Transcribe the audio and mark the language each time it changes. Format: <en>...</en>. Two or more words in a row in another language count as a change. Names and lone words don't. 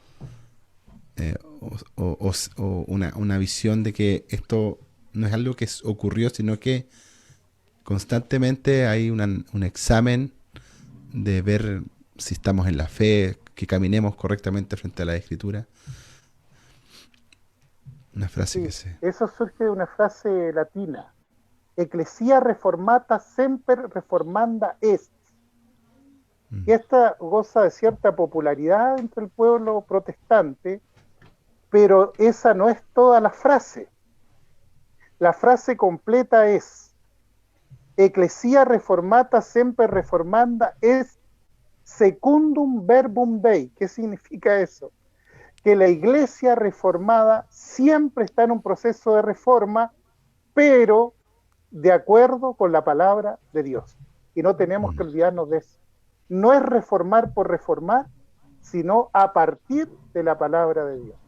<es>O una visión de que esto no es algo que ocurrió, sino que constantemente hay un examen de ver si estamos en la fe, que caminemos correctamente frente a la Escritura. Una frase Sí, que se... eso surge de una frase latina:</es> <la>Ecclesia reformata semper reformanda est.</la> <es>Y esta goza de cierta popularidad entre el pueblo protestante, pero esa no es toda la frase. La frase completa es:</es> <la>Ecclesia reformata semper reformanda est secundum verbum Dei.</la> <es>¿Qué significa eso? Que la iglesia reformada siempre está en un proceso de reforma, pero de acuerdo con la palabra de Dios. Y no tenemos que olvidarnos de eso. No es reformar por reformar, sino a partir de la palabra de Dios.</es>